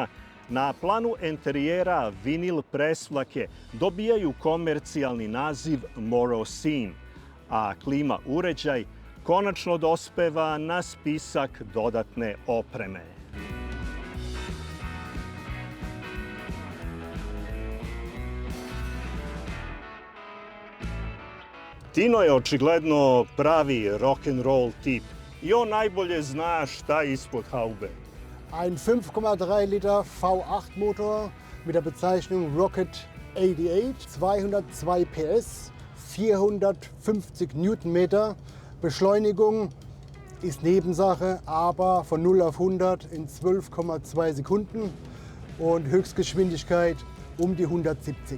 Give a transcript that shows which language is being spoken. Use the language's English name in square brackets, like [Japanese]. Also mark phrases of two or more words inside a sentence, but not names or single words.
[Serbian] Na planu enterijera vinil presvlake dobijaju komercijalni naziv Morocine, a klima uređaj konačno dospeva na spisak dodatne opreme. Tino je očigledno pravi rock'n'roll tip i on najbolje zna šta je ispod haube. [German] Ein 5,3 Liter V8 Motor mit der Bezeichnung Rocket 88, 202 PS, 450 Newtonmeter. Beschleunigung ist Nebensache, aber von 0 auf 100 in 12,2 Sekunden und Höchstgeschwindigkeit um die 170.